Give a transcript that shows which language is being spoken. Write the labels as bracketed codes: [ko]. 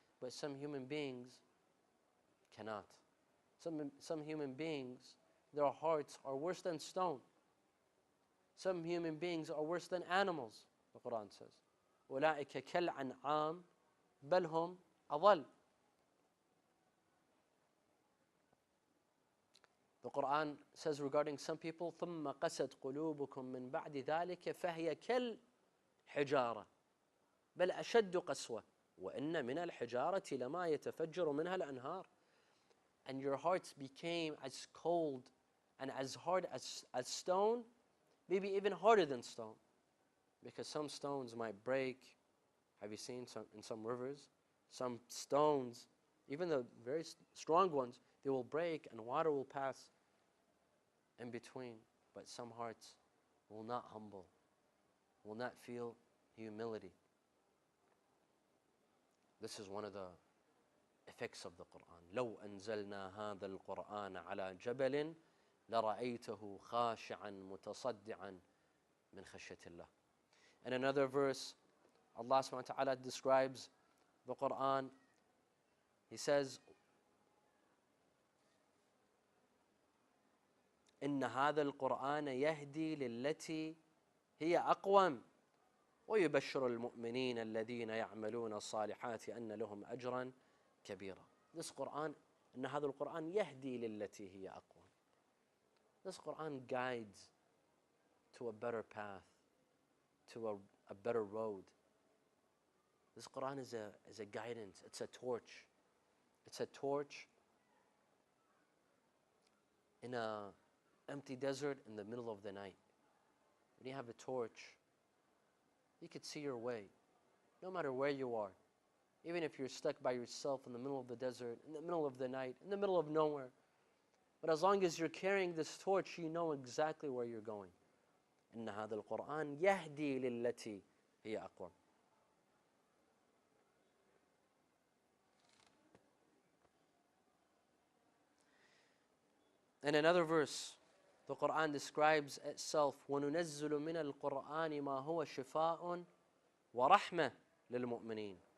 [en] But some human beings cannot. Some human beings, their hearts are worse than stone. Some human beings are worse than animals, the Quran says. [ar] أولئك كالأنعام بل هم أضل. [en] The Quran says regarding some people, [ar] ثم قست قلوبكم من بعد ذلك فهي كالحجارة بل أشد قسوة وإن من الحجارة لما يتفجر منها الأنهار. [en] And your hearts became as cold and as hard as stone, maybe even harder than stone. Because some stones might break. Have you seen in some rivers? Some stones, even the very strong ones, they will break and water will pass in between. But some hearts will not humble, will not feel humility. This is one of the effects of the Quran. [ar] لو أنزلنا هذا القرآن على جبل لرأيته خاشعا متصدعا من خشية الله. [en] In another verse, Allah subhanahu wa ta'ala describes the Quran. He says, [ar] إن هذا القرآن يهدي للتي هي أقوم ويبشر المؤمنين الذين يعملون الصالحات أن لهم أجرا كبيرا. [en] This Quran, [ar] إن هذا القرآن يهدي للتي هي أقوم. [en] This Quran guides to a better path, to a better road. This Quran is a guidance. It's a torch. It's a torch in an empty desert in the middle of the night. When you have a torch, you could see your way, no matter where you are. Even if you're stuck by yourself in the middle of the desert, in the middle of the night, in the middle of nowhere. But as long as you're carrying this torch, you know exactly where you're going. [ar] إن هذا القرآن يهدي للتي هي أقوم. [en] In another verse, the Quran describes itself, [ar] وَنُنَزِّلُ مِنَ الْقُرْآنِ مَا هُوَ شِفَاءٌ وَرَحْمَةٌ لِلْمُؤْمِنِينَ.